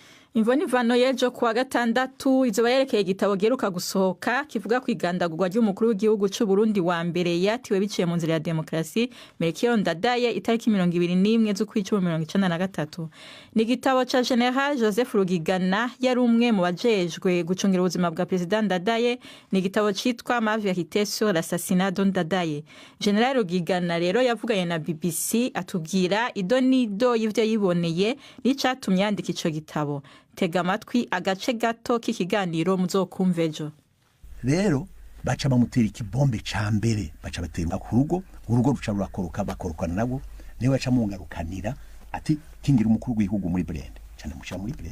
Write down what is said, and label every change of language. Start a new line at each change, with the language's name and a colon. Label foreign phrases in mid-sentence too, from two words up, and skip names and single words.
Rundi: imvano y'ejo kuwa gatandatu izoba yerekeye igitabo giheruka gusohoka kivuga ku igandagurwa ry'umukuru w'igihugu cy'u Burundi wa mbere yatiwe biciye mu nzira ya demokarasi Melchior Ndadaye itariki 21 z'ukwicumi 1993. Ni igitabo ca General Joseph Rugigana yari umwe mu bajejwe gucungira ubuzima bwa President Ndadaye. Ni igitabo citwa Ma vérité sur l'assassinat de Ndadaye. General Rugigana rero yavuganye na BBC atubwira idonido y'ivyo yiboneye n'icatumye yandika ico gitabo. Tega amatwi agace gato k'ikiganiro muzokumva ejo. Rero baca bamutera ikibombe ca mbere, baca batera ku rugo, urugo ruca rurakoroka bakorokana nabo, niwe baca mungarukanira ati kingira umukuru w'igihugu muri Brende, cyane muca muri Brende.